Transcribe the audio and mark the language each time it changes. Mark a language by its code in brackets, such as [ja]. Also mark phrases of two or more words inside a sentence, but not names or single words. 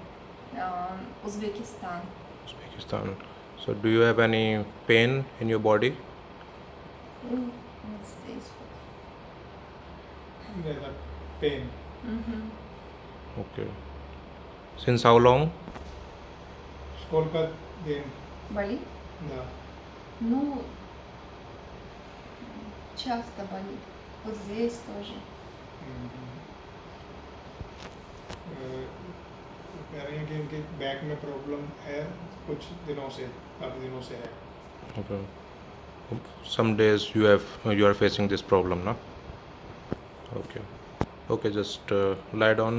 [en] Uzbekistan. Uzbekistan. So, do you have any pain in your body? What's this? There's a pain. Okay. Since how long? [ru] Сколько день? Болит? Да. Ну, часто болит. Вот здесь тоже. [hi] कह रही हैं कि इनके बैक में प्रॉब्लम है कुछ दिनों से, काफ़ी दिनों से है. [en] Okay. Some days you are facing this problem, no? Okay. Okay, just lie down.